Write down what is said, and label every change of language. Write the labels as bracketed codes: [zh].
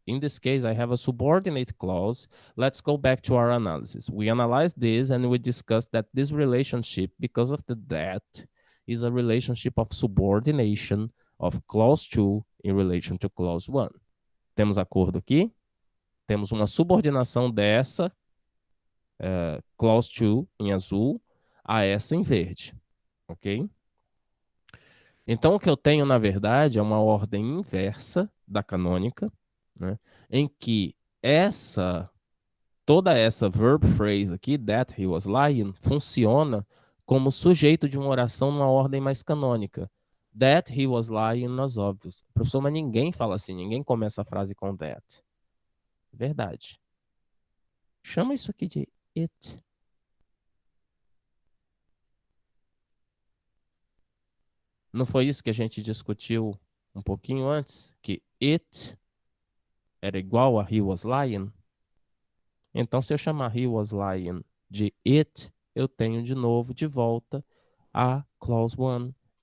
[en] In this case, I have a subordinate clause. Let's go back to our analysis. We analyzed this and we discussed that this relationship, because of the that, is a relationship of subordination of clause 2 in relation to clause 1. [pt] Temos acordo aqui? Temos uma subordinação dessa clause 2 em azul a essa em verde, ok? Então, o que eu tenho, na verdade, é uma ordem inversa da canônica, né, em que toda essa verb phrase aqui, [en] that he was lying, [pt] funciona como sujeito de uma oração numa ordem mais canônica. [en] That he was lying [pt] nas óbvios. Professor, mas ninguém fala assim, ninguém começa a frase com that. Verdade. Chama isso aqui de it. Não foi isso que a gente discutiu um pouquinho antes? Que it era igual a [en] he was lying? [pt] Então, se eu chamar [en] he was lying [pt] de it, eu tenho de novo de volta a clause 1.